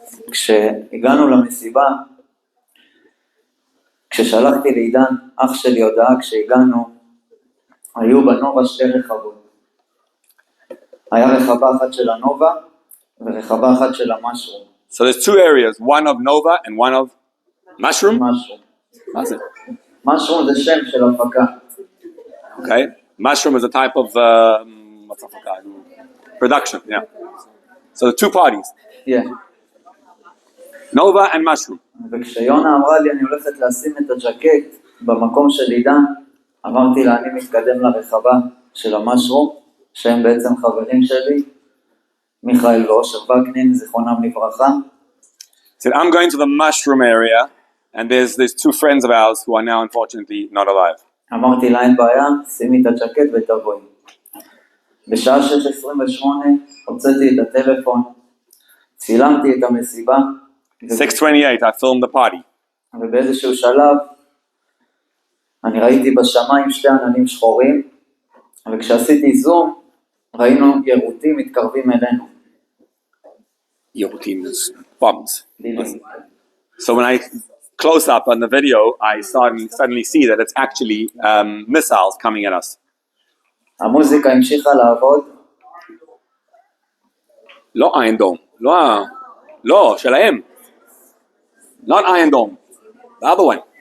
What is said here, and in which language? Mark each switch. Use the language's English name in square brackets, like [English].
[Hebrew] כשהגענו למסיבה, כששלחתי לעידן, אח שלי הודעה, כשהגענו, היו בנובה 2 רחבות. היה רחבה אחת של הנובה, ורחבה אחת של המשרום. [English] So there's 2 areas, one of Nova and one of Mushroom? משרום. [Hebrew] מה זה? משרום זה שם של הפקה. [English] Okay, Mushroom is a type of, what's הפקה? Production, yeah. So the 2 parties. Yeah. Nova and Mushroom. [Hebrew] וכשיונה אמרה לי, אני הולכת לשים את הג'קט במקום של עידן, אמרתי לה, אני מתקדם לרחבה של המשרום, שהם בעצם חברים שלי, מיכאל ואושר וקנין, זיכרונם לברכה. [English] Said, I'm going to the Mushroom area, and there's 2 friends of ours who are now unfortunately not alive. [Hebrew] אמרתי לה, אין בעיה, שימי את הג'קט ותבואי. בשעה 6:28 הוצאתי את הטלפון, צילמתי את המסיבה. [English] 6:28, I filmed the party. [Hebrew] ובאיזשהו שלב, אני ראיתי בשמיים 2 עננים שחורים, וכשעשיתי זום, ראינו ירוטים מתקרבים אלינו. [English] Yorotim is bombs. So when I close up on the video, I suddenly see that it's actually missiles coming at us. [Hebrew] המוזיקה המשיכה לעבוד. לא Iron Dome, לא, שלהם. [English] Not Iron Dome, the other one.